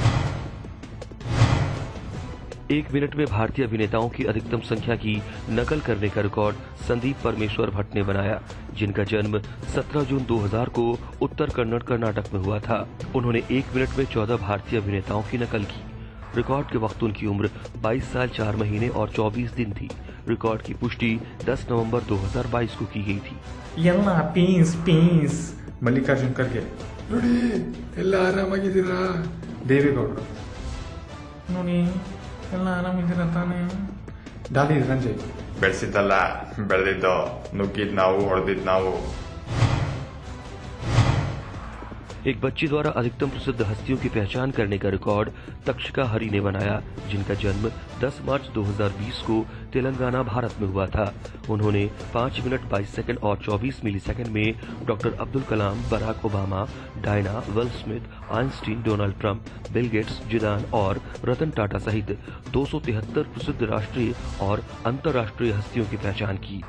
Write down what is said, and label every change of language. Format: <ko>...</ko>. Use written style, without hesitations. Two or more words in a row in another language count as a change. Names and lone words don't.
<hi>1 मिनट में भारतीय अभिनेताओं की अधिकतम संख्या की नकल करने का रिकॉर्ड संदीप परमेश्वर भट्ट ने बनाया, जिनका जन्म 17 जून 2000 को उत्तर कन्नड़, कर्नाटक में हुआ था। उन्होंने 1 मिनट में 14 भारतीय अभिनेताओं की नकल की। रिकॉर्ड के वक्त उनकी उम्र 22 साल 4 महीने और 24 दिन थी। रिकॉर्ड की पुष्टि 10 नवंबर 2022 को की गई थी।</hi> <kn>ಪೀಸ್ ಮಲ್ಲಿಕಾರ್ಜುನ್ ಖರ್ಗೆ ನೋಡಿ ಎಲ್ಲ ಆರಾಮಾಗಿದ್ದೀರಾ ದೇವೇಗೌಡರು ನೋಡಿ ಎಲ್ಲ ಆರಾಮಿದ್ದೀರಾ ತಾನೇ ಡಾಲಿ ಸಂಜಯ್ ಬೆಳೆಸಿದ್ದಲ್ಲ ಬೆಳೆದಿದ್ದು ನುಗ್ಗಿದ್ ನಾವು ಹೊಡೆದಿದ್ ನಾವು</kn> <hi>एक बच्ची द्वारा अधिकतम प्रसिद्ध हस्तियों की पहचान करने का रिकॉर्ड तक्षका हरी ने बनाया, जिनका जन्म 10 मार्च 2020 को तेलंगाना, भारत में हुआ था। उन्होंने 5 मिनट 22 सेकंड और 24 मिलीसेकंड में डॉक्टर अब्दुल कलाम, बराक ओबामा, डायना, विल स्मिथ, आइंस्टीन, डोनाल्ड ट्रंप, बिल गेट्स, जिदान और रतन टाटा सहित 273 प्रसिद्ध राष्ट्रीय और अंतर्राष्ट्रीय हस्तियों की पहचान की।</hi>